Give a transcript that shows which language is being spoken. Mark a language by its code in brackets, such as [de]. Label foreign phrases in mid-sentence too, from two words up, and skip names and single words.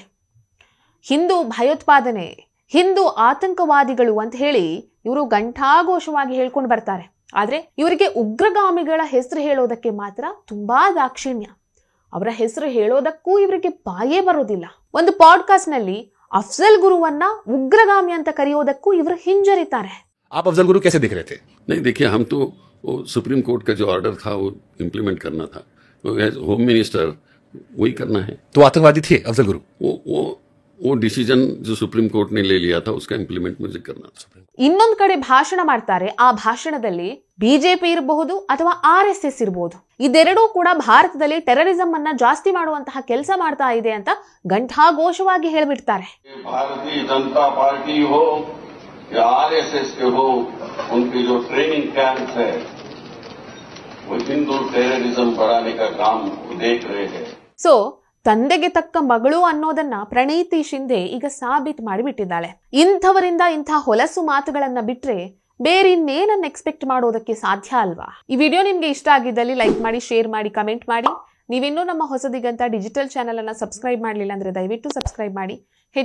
[kn] ಹಿಂದೂ ಭಯೋತ್ಪಾದನೆ, ಹಿಂದೂ ಆತಂಕವಾದಿಗಳು ಅಂತ ಹೇಳಿ ಇವರು ಘಂಟಾಘೋಷವಾಗಿ ಹೇಳ್ಕೊಂಡು ಬರ್ತಾರೆ. ಆದ್ರೆ ಇವರಿಗೆ ಉಗ್ರಗಾಮಿಗಳ ಹೆಸರು ಹೇಳೋದಕ್ಕೆ ಮಾತ್ರ ತುಂಬಾ ದಾಕ್ಷಿಣ್ಯ. ಅವರ ಹೆಸರು ಹೇಳೋದಕ್ಕೂ ಇವರಿಗೆ ಬಾಯೇ ಬರೋದಿಲ್ಲ. ಒಂದು ಪಾಡ್ಕಾಸ್ಟ್ ನಲ್ಲಿ ಅಫ್ಜಲ್ ಗುರುವನ್ನ ಉಗ್ರಗಾಮಿ ಅಂತ ಕರೆಯೋದಕ್ಕೂ ಇವರು ಹಿಂಜರಿತಾರೆ. [hi] आप अफजल गुरु कैसे दिख रहे थे? नहीं, देखिए, हम तो सुप्रीम कोर्ट का जो ऑर्डर था वो इम्प्लीमेंट करना था, [en] home minister [hi] वही करना है. तो आतंकवादी थे अफजल गुरु? वो डिसीजन जो सुप्रीम कोर्ट ने ले लिया था उसका इम्प्लीमेंट मुझे करना था. [kn] ಇನ್ನೊಂದ್ ಕಡೆ ಭಾಷಣ ಮಾಡ್ತಾರೆ. ಆ ಭಾಷಣದಲ್ಲಿ ಬಿಜೆಪಿ ಇರಬಹುದು ಅಥವಾ RSS ಇರಬಹುದು, ಇದೆರಡೂ ಕೂಡ ಭಾರತದಲ್ಲಿ ಟೆರರಿಸಂ ಅನ್ನ ಜಾಸ್ತಿ ಮಾಡುವಂತಹ ಕೆಲಸ ಮಾಡ್ತಾ ಇದೆ ಅಂತ ಘಂಟಾಘೋಷವಾಗಿ ಹೇಳ್ಬಿಡ್ತಾರೆ. [hi] भारतीय जनता पार्टी हो या RSS के हो, उनकी जो ट्रेनिंग कैंप है वो हिंदू टेररिज्म बढ़ाने का काम देख रहे हैं. [kn] ಸೊ ತಂದೆಗೆ ತಕ್ಕ ಮಗಳು ಅನ್ನೋದನ್ನ ಪ್ರಣೀತಿ ಶಿಂಧೆ ಈಗ ಸಾಬೀತು ಮಾಡಿಬಿಟ್ಟಿದ್ದಾಳೆ. ಇಂಥವರಿಂದ ಇಂಥ ಹೊಲಸು ಮಾತುಗಳನ್ನ ಬಿಟ್ರೆ ಬೇರೆ ಇನ್ನೇನನ್ನ ಎಕ್ಸ್ಪೆಕ್ಟ್ ಮಾಡೋದಕ್ಕೆ ಸಾಧ್ಯ ಅಲ್ವಾ? ಈ ವಿಡಿಯೋ ನಿಮ್ಗೆ ಇಷ್ಟ ಆಗಿದ್ದಲ್ಲಿ ಲೈಕ್ ಮಾಡಿ, ಶೇರ್ ಮಾಡಿ, ಕಮೆಂಟ್ ಮಾಡಿ. ನೀವಿನ್ನೂ ನಮ್ಮ ಹೊಸದಿಗಂತ [en] digital channel [kn] ಅನ್ನ ಸಬ್ಸ್ಕ್ರೈಬ್ ಮಾಡಲಿಲ್ಲ ಅಂದ್ರೆ ದಯವಿಟ್ಟು ಸಬ್ಸ್ಕ್ರೈಬ್ ಮಾಡಿ.